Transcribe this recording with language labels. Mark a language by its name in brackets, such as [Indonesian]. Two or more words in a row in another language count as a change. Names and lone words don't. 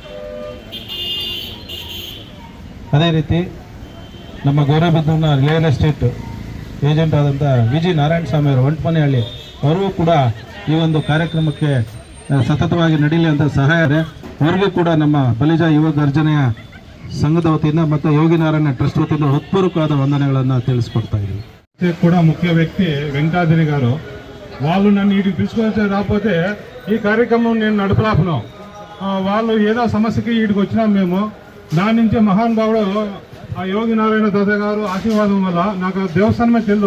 [Kannada] ಅದೇ ರೀತಿ ನಮ್ಮ ಗೌರಿಬಿದನೂರಿನ [English] real estate agent [Kannada] ಆದಂಥ ವಿ.ಜಿ. ನಾರಾಯಣ ಸ್ವಾಮಿ ಅವರು ಒಂಟಮನೆಹಳ್ಳಿ ಅವರಿಗೂ ಕೂಡ ಈ ಒಂದು ಕಾರ್ಯಕ್ರಮಕ್ಕೆ ಸತತವಾಗಿ ನಡೀಲಿ ಅಂತ ಸಹಾಯ ಇದೆ. ಅವರಿಗೂ ಕೂಡ ನಮ್ಮ ಬಲಿಜ ಯುವ ಗರ್ಜನೆಯ ಸಂಘದ ವತಿಯಿಂದ ಮತ್ತು ಯೋಗಿ ನಾರಾಯಣ ಟ್ರಸ್ಟ್ ವತಿಯಿಂದ ಹೃತ್ಪೂರ್ವಕವಾದ ವಂದನೆಗಳನ್ನು ತಿಳಿಸ್ಕೊಡ್ತಾ ఇದ್ದೀವಿ. [Telugu] కూడా ముఖ్య వ్యక్తి వెంకటాద్రి గారు, వాళ్ళు నన్ను వీటికి పిలుచుకొని రాకపోతే ఈ కార్యక్రమం నేను నడపలేపను. వాళ్ళు ఏదో సమస్యకి వీటికి వచ్చినాం మేము. దాని నుంచి మహానుభావుడు ఆ యోగి నారాయణ తాతయ్య గారు ఆశీర్వాదం వల్ల నాకు దేవస్థానమే తెలియదు.